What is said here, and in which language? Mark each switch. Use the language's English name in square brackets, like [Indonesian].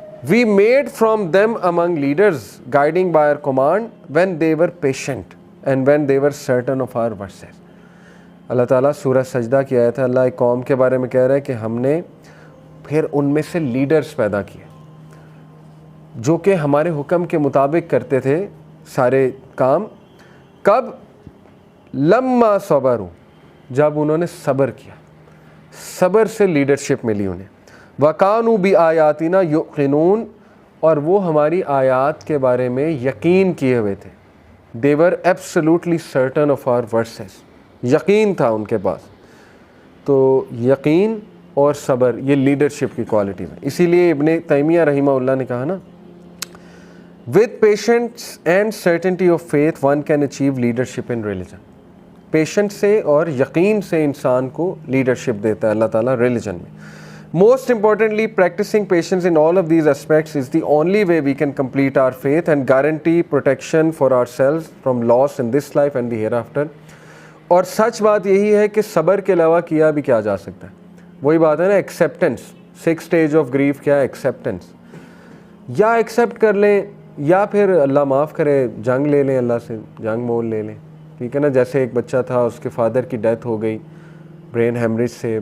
[English] We made from them among leaders guiding by our command when they were patient and when they were certain of our verses. [Urdu] اللہ تعالیٰ سورہ سجدہ کی آیت ہے. اللہ ایک قوم کے بارے میں کہہ رہا ہے کہ ہم نے پھر ان میں سے لیڈرز پیدا کیے جو کہ ہمارے حکم کے مطابق کرتے تھے سارے کام. کب؟ [Arabic] لما صبروا، [Urdu] جب انہوں نے صبر کیا. صبر سے لیڈرشپ ملی انہیں. [Arabic] وَكَانُوا بِآيَاتِنَا يُوقِنُونَ، [Urdu] اور وہ ہماری آیات کے بارے میں یقین کیے ہوئے تھے. [English] They were absolutely certain of our verses. [Urdu] یقین تھا ان کے پاس. تو یقین اور صبر یہ لیڈرشپ کی کوالٹی ہے. اسی لیے ابن تیمیہ رحمہ اللہ نے کہا نا، [English] with patience and certainty of faith one can achieve leadership in religion. [Urdu] Patient سے اور یقین سے انسان کو لیڈرشپ دیتا ہے اللہ تعالیٰ ریلیجن میں. [English] Most importantly, practicing patience in all of these aspects is the only way we can complete our faith and guarantee protection for ourselves from loss in this life and the hereafter. [Urdu] اور سچ بات یہی ہے کہ صبر کے علاوہ کیا بھی کیا جا سکتا ہے. وہی بات ہے نا، ایکسیپٹنس. 6 [English] stage of grief [Urdu] کیا ہے؟ ایکسیپٹنس. یا ایکسیپٹ کر لیں یا پھر اللہ معاف کرے جنگ لے لیں، اللہ سے جنگ مول لے لیں. ٹھیک ہے نا. جیسے ایک بچہ تھا، اس کے فادر کی ڈیتھ ہو گئی برین ہیمریج سے.